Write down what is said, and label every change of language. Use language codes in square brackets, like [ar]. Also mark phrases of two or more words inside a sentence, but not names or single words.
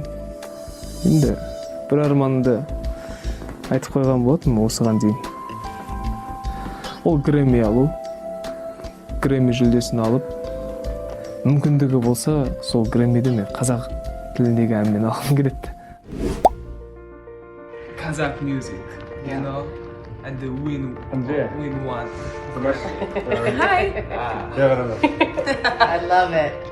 [kk] Енді бір арманымды айтып қойған болатынмын осыған дейін. Ол Грэмми алу. Грэмми жүлдесін алып, мүмкіндігі болса, сол Грэммиді мен қазақ тіліндегі әнмен алғым келеді. [en] Kazakh music, you know, and the win one. Hi. I love it.